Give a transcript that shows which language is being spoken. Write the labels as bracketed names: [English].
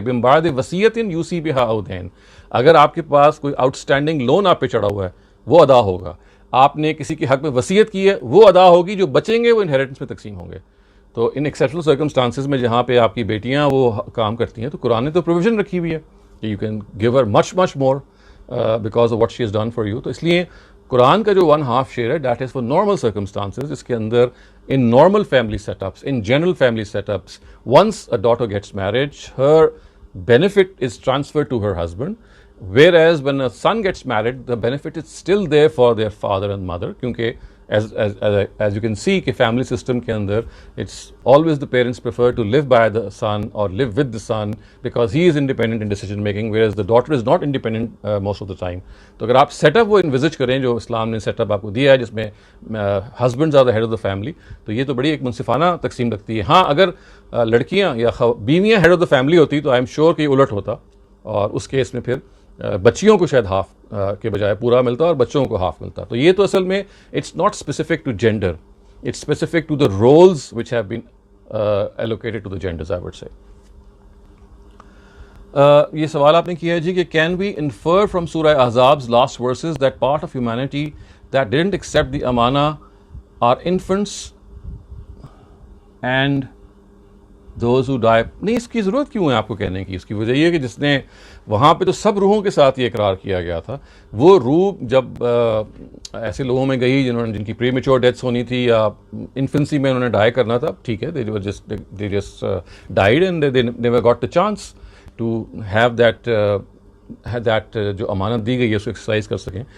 [Arabic] من بعد وصیت یوصی بہا او دین. [Urdu] اگر آپ کے پاس کوئی آؤٹ اسٹینڈنگ لون آپ پہ چڑھا ہوا ہے وہ ادا ہوگا، آپ نے کسی کے حق میں وصیت کی ہے وہ ادا ہوگی، جو بچیں گے وہ انہیریٹنس میں تقسیم ہوں گے. تو ان ایکسیپشنل سرکمسٹانسز میں جہاں پہ آپ کی بیٹیاں وہ کام کرتی ہیں تو قرآن نے تو پروویژن رکھی ہوئی ہے کہ [English] You can give her much much more because of what she has done for you. [Urdu] تو اس لیے قرآن کا جو 1/2 شیئر ہے [English] That is for normal circumstances. [Urdu] اس کے اندر [English] In normal family setups, in general family setups, once a daughter gets married her benefit is transferred to her husband, whereas when a son gets married the benefit is still there for their father and mother. کیونکہ as you can see کہ family system [Urdu] کے اندر [English] it's always the parents prefer to live by the son or live with the son because he is independent in decision making, whereas the daughter is not independent most of the time. [Urdu] تو اگر آپ set up وہ انویزج کریں جو اسلام نے set up آپ کو دیا ہے جس میں [English] husbands are the head of the family، [Urdu] تو یہ تو بڑی ایک منصفانہ تقسیم رکھتی ہے. ہاں اگر لڑکیاں یا بیویاں ہیڈ آف دا فیملی ہوتی تو [English] I am sure [Urdu] کہ الٹ ہوتا، اور اس کیس میں پھر بچیوں کو شاید ہاف کے بجائے پورا ملتا اور بچوں کو ہاف ملتا. تو یہ تو اصل میں [English] It's not specific to gender, it's specific to the roles which have been allocated to the genders I would say. [Urdu] یہ سوال آپ نے کیا ہے جی کہ [English] Can we infer from سورہ Ahzab's last verses that part of humanity that didn't accept the amana are infants and those who die. [Urdu] نہیں، اس کی ضرورت کیوں ہے آپ کو کہنے کی؟ اس کی وجہ یہ ہے کہ جس نے وہاں پہ تو سب روحوں کے ساتھ یہ اقرار کیا گیا تھا. وہ روح جب ایسے لوگوں میں گئی جن کی پری میچور ڈیتھس ہونی تھی یا انفنسی میں انہوں نے ڈائی کرنا تھا، ٹھیک ہے، [English] they just died and they never got the chance to have that [Urdu] جو امانت دی گئی ہے اس کو ایکسرسائز کر سکیں.